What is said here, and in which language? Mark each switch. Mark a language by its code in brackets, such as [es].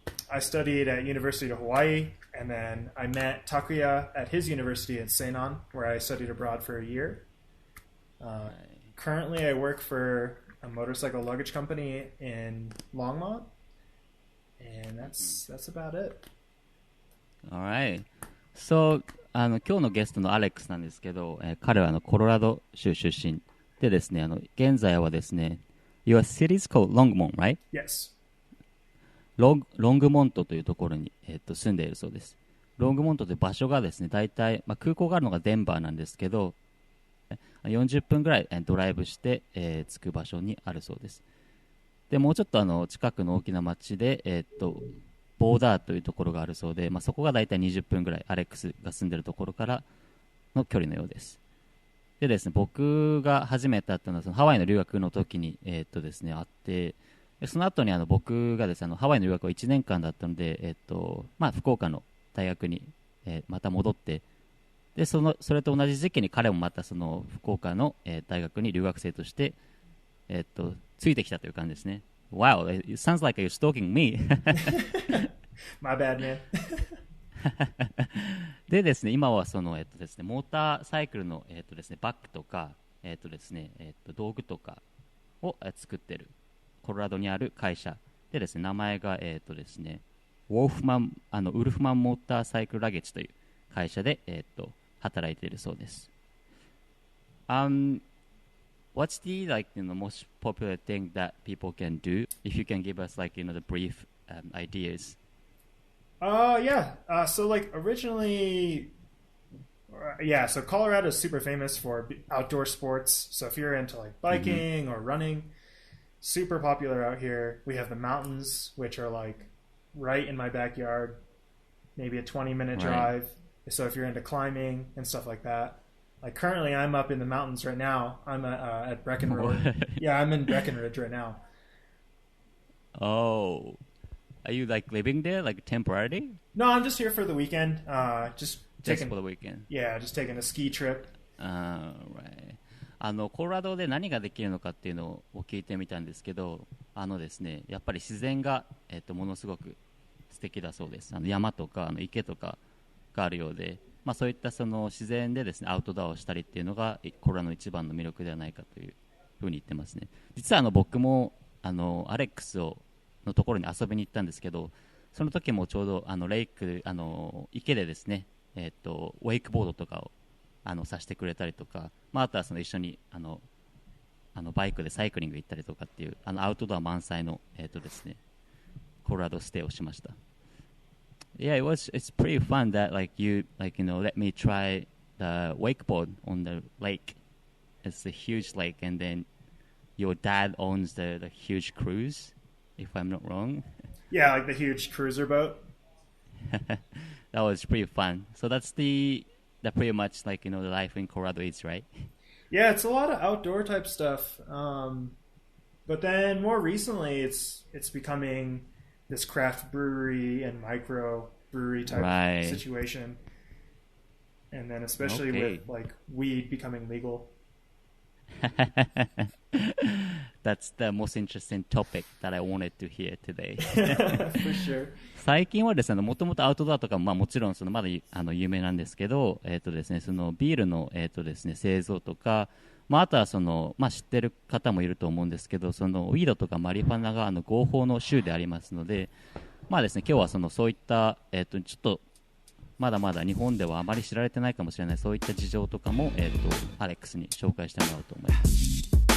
[en] I studied at University of Hawaii, and then I met Takuya at his university at Seinan, where I studied abroad for a year. Currently, I work for a motorcycle luggage company in Longmont, and that's about it. Alright. [ja] So, 今日のゲストのアレックスなんですけど、彼はコロラド州出身でですね、現在はですね、 [en] Your city is called Longmont, right? Yes. [ja] ロングモントというところに、住んでいるそうです。ロングモントという場所がですね、大体、空港があるのがデンバーなんですけど、40分ぐらいドライブして、着く場所にあるそうです。で、もうちょっと近くの大きな町で、ボーダーというところがあるそうで、そこが大体20分ぐらいアレックスが住んでいるところからの距離のようです。でですね、僕が初めて会ったのはそのハワイの留学の時に、ですね、会って、その後に僕がですね、ハワイの留学は1年間だったので、福岡の大学に、また戻って、でそれと同じ時期に彼もまたその福岡の、大学に留学生として、ついてきたという感じですね。 [en] Wow, it sounds like you're stalking me. My bad, man. [ja] でですね、今はそのですね、モーターサイクルのですね、バッグとかですね、道具とかを作ってるコロラドにある会社でですね、名前がですね、ウルフマンモーターサイクルラゲッジという会社で働いているそうです。 [en] What's the most popular thing that people can do? If you can give us the brief ideas. Yeah. So originally, so Colorado is super famous for outdoor sports. So if you're into biking or running, super popular out here. We have the mountains, which are right in my backyard, maybe a 20-minute drive. So if you're into climbing and stuff like that. Currently, I'm up in the mountains right now. I'm at Breckenridge. Yeah, I'm in Breckenridge right now. Oh, are you living there, temporarily? No, I'm just here for the weekend. Just for the weekend. Yeah, just taking a ski trip. Right. [ja] コロラドで何ができるのかっていうのを聞いてみたんですけど、ですね、やっぱり自然がものすごく素敵だそうです。山とか池とかがあるようで。そういったその自然でですね、アウトドアをしたりっていうのがコロラドの一番の魅力ではないかというふうに言ってますね。実は僕もアレックスのところに遊びに行ったんですけど、その時もちょうどレイク池でですね、ウェイクボードとかをさせてくれたりとか、あとは一緒にバイクでサイクリング行ったりとかっていうアウトドア満載のですね、コロラドステイをしました。 [en] Yeah, it's pretty fun that let me try the wakeboard on the lake. It's a huge lake, and then your dad owns the huge cruise, if I'm not wrong. Yeah, the huge cruiser boat. That was pretty fun. So that's the pretty much the life in Colorado is, right? Yeah, it's a lot of outdoor type stuff. But then more recently, it's becoming this craft brewery and micro brewery type situation, and then especially with weed becoming legal. That's the most interesting topic that I wanted to hear today. For sure. [ja] 最近はですね、もともとアウトドアとかも、もちろんまだ有名なんですけど、ですね、そのビールのですね、製造とか、あとは知ってる方もいると思うんですけど、ウィードとかマリファナが合法の州でありますので、ですね、今日はそういった、ちょっとまだまだ日本ではあまり知られてないかもしれないそういった事情とかも、アレックスに紹介してもらおうと思います。